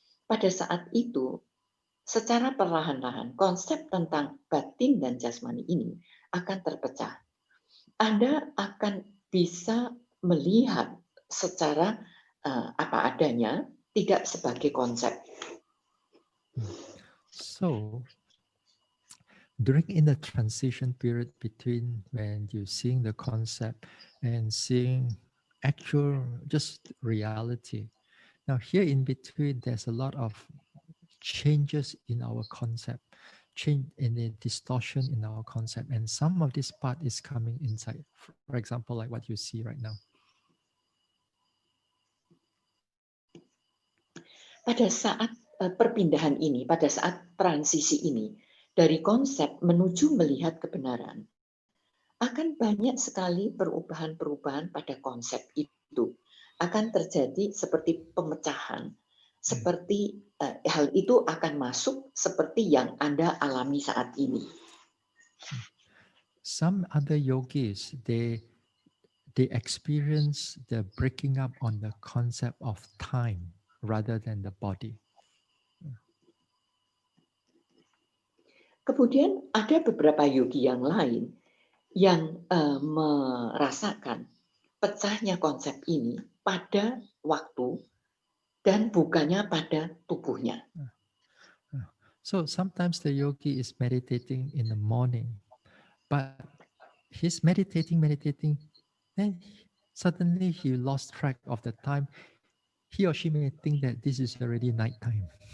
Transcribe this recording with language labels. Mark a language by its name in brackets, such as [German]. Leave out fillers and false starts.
[Indonesian] Pada saat itu, secara perlahan-lahan, konsep tentang batin dan jasmani ini akan terpecah. Anda akan bisa melihat secara apa adanya, tidak sebagai konsep. [English] So, during in the transition period between when you're seeing the concept and seeing actual just reality, now here in between there's a lot of changes in our concept, change in the distortion in our concept, and some of this part is coming inside. For example, like what you see right now. [Indonesian] Pada saat perpindahan ini, pada saat transisi ini, dari konsep menuju melihat kebenaran, akan banyak sekali perubahan-perubahan pada konsep itu. Akan terjadi seperti pemecahan, seperti hal itu akan masuk seperti yang Anda alami saat ini. [English] Some other yogis, they experience the breaking up on the concept of time rather than the body. [Indonesian] Kemudian ada beberapa yogi yang lain yang merasakan pecahnya konsep ini pada waktu dan bukannya pada tubuhnya. [English] So sometimes the yogi is meditating in the morning, but he's meditating, then suddenly he lost track of the time. He or she may think that this is already nighttime.